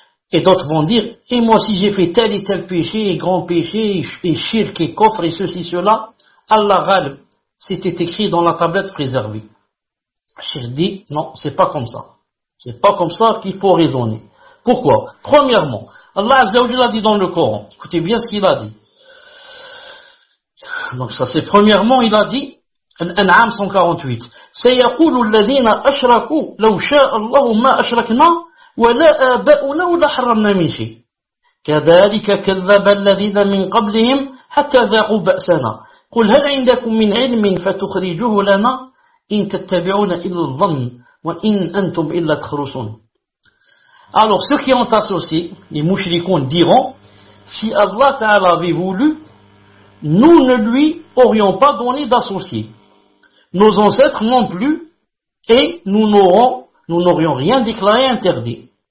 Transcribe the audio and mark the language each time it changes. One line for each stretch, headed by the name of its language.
French: Et d'autres vont dire, et moi si j'ai fait tel et tel péché, et grand péché, et shirk, et coffre, et ceci, cela, Allah Ghalib, c'était écrit dans la tablette préservée. Cheikh dit, non, c'est pas comme ça. C'est pas comme ça qu'il faut raisonner. Pourquoi? Premièrement, Allah Azza wa Jalla a dit dans le Coran, écoutez bien ce qu'il a dit. Donc ça c'est premièrement, il a dit, Al-An'am 148,
Arabic: سيقول الذين أشركوا لو شاء الله ما أشركنا ولا آباؤنا ولا حرمنا من شيء كذلك كذب الذين من قبلهم حتى ذاقوا بأسنا قل هل عندكم من علم فتخرجوه لنا إن تتبعون إلا الظن وإن أنتم إلا تخرصون.
French: Alors ceux qui ont associé, les mouchrikoun diront, si Allah Ta'ala avait voulu, nous ne lui aurions pas donné d'associé. Nos ancêtres non plus, et nous n'aurions rien déclaré interdit.